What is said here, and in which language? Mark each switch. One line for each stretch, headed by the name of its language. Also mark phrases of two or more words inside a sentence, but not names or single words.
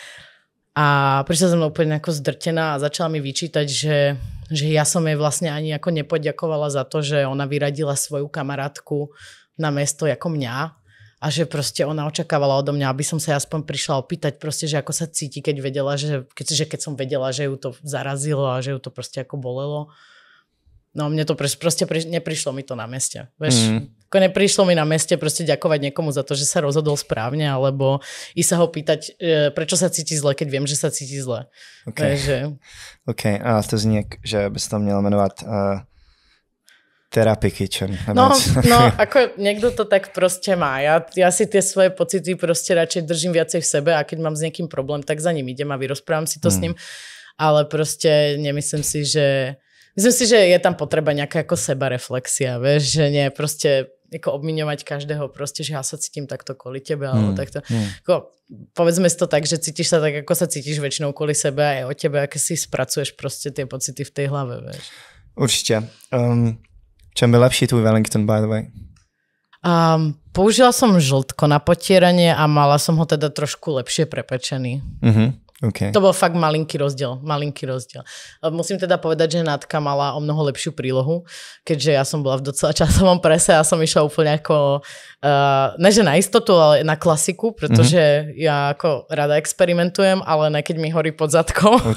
Slovak: A prišla som mnou úplne ako zdrtená a začala mi vyčítať, že ja som jej vlastne ani ako nepoďakovala za to, že ona vyradila svoju kamarátku na miesto ako mňa a že proste ona očakávala odo mňa, aby som sa aspoň prišla opýtať proste, že ako sa cíti, keď vedela, keď som vedela, že ju to zarazilo a že ju to proste ako bolelo. No mne to proste neprišlo mi to na meste. Vieš, ako neprišlo mi na meste proste ďakovať niekomu za to, že sa rozhodol správne, alebo i sa ho pýtať, prečo sa cíti zle, keď viem, že sa cíti zle. Takže... OK,
Czech: a to zní, že by sa to mělo jmenovat Therapy Kitchen.
Slovak: No, ako niekto to tak proste má. Ja si tie svoje pocity proste radšej držím viacej v sebe a keď mám s niekým problém, tak za ním idem a vyrozprávam si to s ním. Ale proste nemyslím si, že... Myslím si, že je tam potreba nejaká ako sebareflexia, vieš, že nie proste ako obmiňovať každého proste, že ja sa cítim takto kvôli tebe, alebo takto. Ako, povedzme si to tak, že cítiš sa tak, ako sa cítiš väčšinou kvôli sebe a aj o tebe, aké si spracuješ proste tie pocity v tej hlave, vieš. Určite.
Czech: Čem byl lepší tvůj Wellington,
English: by the way?
Slovak: Použila som žltko na potieranie a mala som ho teda trošku lepšie prepečený. Okay. To bol fakt malinký rozdiel. Musím teda povedať, že Natka mala o mnoho lepšiu prílohu, keďže ja som bola v docela časovom prese a som išla úplne ako, ne že na istotu, ale na klasiku, pretože ja ako rada experimentujem, ale ne keď mi horí pod zadkom.